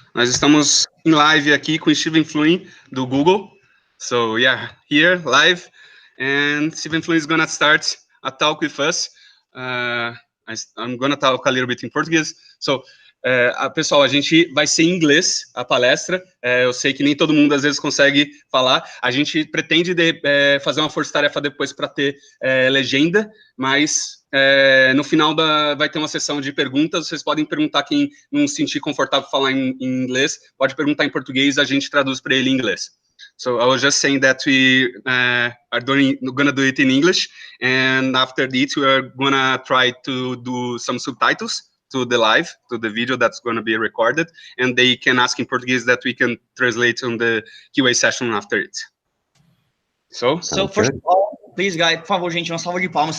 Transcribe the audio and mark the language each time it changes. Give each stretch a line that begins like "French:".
Portuguese: Nós estamos em live aqui com o Steven Fluin, do Google.
English: So, yeah, here, live. And Steven Fluin is going to start a talk with us. I'm going to talk a little bit in Portuguese.
Portuguese: So, pessoal, a gente vai ser em inglês, a palestra. Eu sei que nem todo mundo, às vezes, consegue falar. A gente pretende fazer uma força-tarefa depois para ter legenda, mas no final vai ter uma sessão de perguntas. Vocês podem perguntar, quem não se sentir confortável falar em inglês, pode perguntar em português, a gente traduz para ele em inglês.
English: So I was just saying that we are gonna do it in English, and after it, we are gonna try to do some subtitles to the live, to the video that's gonna be recorded, and they can ask in Portuguese that we can translate on the QA session after it. So first of all, please, guys,
Portuguese: por favor, gente, uma salva de palmas.